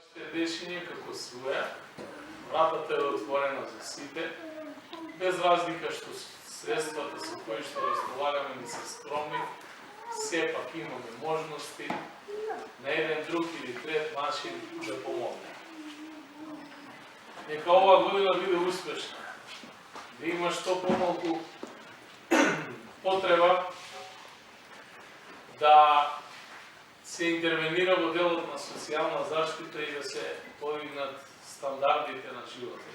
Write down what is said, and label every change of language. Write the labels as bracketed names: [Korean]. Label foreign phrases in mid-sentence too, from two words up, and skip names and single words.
[Macedonian] Rešenje kako svoje, vratата je otvorena za сите, без разлика што средствата со кои што разполагаме не се скромни, сепак имаме можности на еден друг или трет начин да помогнеме. Нека оваа година биде успешна, да има што помалку потреба да се интервенира во делот на социјална заштита и да се подигнат стандардите на животот.